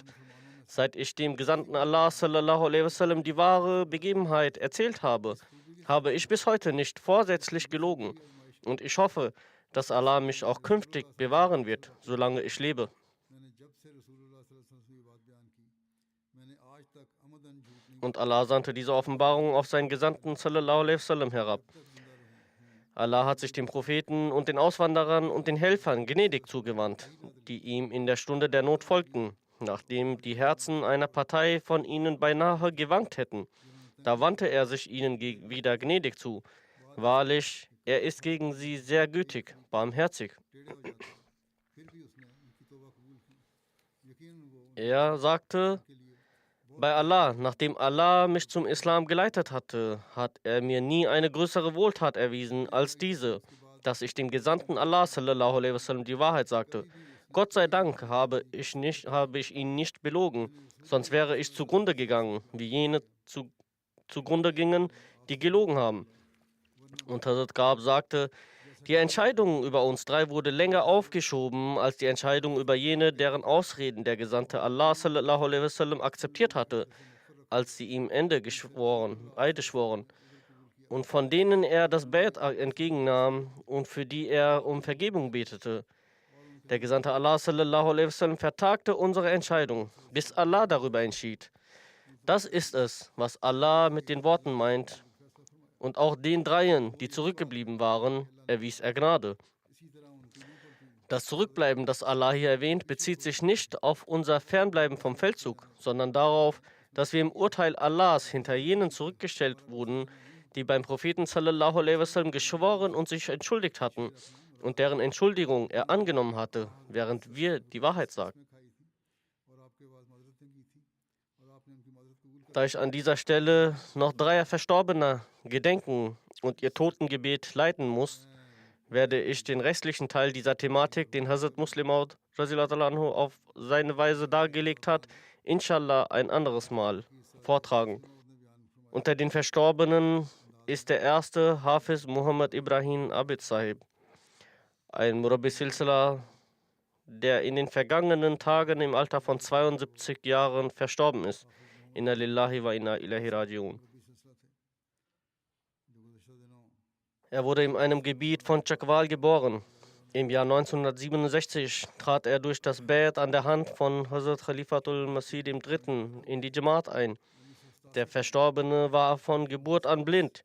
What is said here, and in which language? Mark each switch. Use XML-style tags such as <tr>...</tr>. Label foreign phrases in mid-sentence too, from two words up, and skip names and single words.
<de>Seit ich dem Gesandten Allah</de> <ar>صلى الله عليه وسلم</ar> <de>die wahre Begebenheit erzählt habe, habe ich bis heute nicht vorsätzlich gelogen. Und ich hoffe, dass Allah mich auch künftig bewahren wird, solange ich lebe. Und Allah sandte diese Offenbarung auf seinen Gesandten</de> <ar>صلى الله عليه وسلم</ar> <de>herab. Allah hat sich den Propheten und den Auswanderern und den Helfern gnädig zugewandt, die ihm in der Stunde der Not folgten, nachdem die Herzen einer Partei von ihnen beinahe gewankt hätten. Da wandte er sich ihnen wieder gnädig zu. Wahrlich, er ist gegen sie sehr gütig, barmherzig. Er sagte, bei Allah, nachdem Allah mich zum Islam geleitet hatte, hat er mir nie eine größere Wohltat erwiesen als diese, dass ich dem Gesandten Allah</de> <ar>صلى الله عليه وسلم</ar> <de>die Wahrheit sagte. Gott sei Dank habe ich ihn nicht belogen, sonst wäre ich zugrunde gegangen, wie jene zugrunde gingen, die gelogen haben. Und Hazrat Ka'b sagte, die Entscheidung über uns 3 wurde länger aufgeschoben als die Entscheidung über jene, deren Ausreden der Gesandte Allah</de> <ar>صلى الله عليه وسلم</ar> <de>akzeptiert hatte, als sie ihm Eide schworen, und von denen er das Bait entgegennahm und für die er um Vergebung betete. Der Gesandte Allah</de> <ar>صلى الله عليه وسلم</ar> <de>vertagte unsere Entscheidung, bis Allah darüber entschied. Das ist es, was Allah mit den Worten meint. Und auch den 3, die zurückgeblieben waren, erwies er Gnade. Das Zurückbleiben, das Allah hier erwähnt, bezieht sich nicht auf unser Fernbleiben vom Feldzug, sondern darauf, dass wir im Urteil Allahs hinter jenen zurückgestellt wurden, die beim Propheten</de> <ar>صلى الله عليه وسلم</ar> <de>geschworen und sich entschuldigt hatten und deren Entschuldigung er angenommen hatte, während wir die Wahrheit sagten. Da ich an dieser Stelle noch 3 Verstorbener gedenken und ihr Totengebet leiten muss, werde ich den restlichen Teil dieser Thematik, den Hazrat Muslim Maud auf seine Weise dargelegt hat, inshallah ein anderes Mal vortragen. Unter den Verstorbenen ist der erste Hafiz Muhammad Ibrahim Abid Sahib, ein</de> <ur>مربی سلسلہ,</ur> <de>der in den vergangenen Tagen im Alter von 72 Jahren verstorben ist.</de> <ar>إنا لله وإنا إليه راجعون.</ar> <de>Er wurde in einem Gebiet von Chakwal geboren. Im Jahr 1967 trat er durch das Bad an der Hand von Hazrat Khalifatul Masih III. In die Jamaat ein. Der Verstorbene war von Geburt an blind.</de>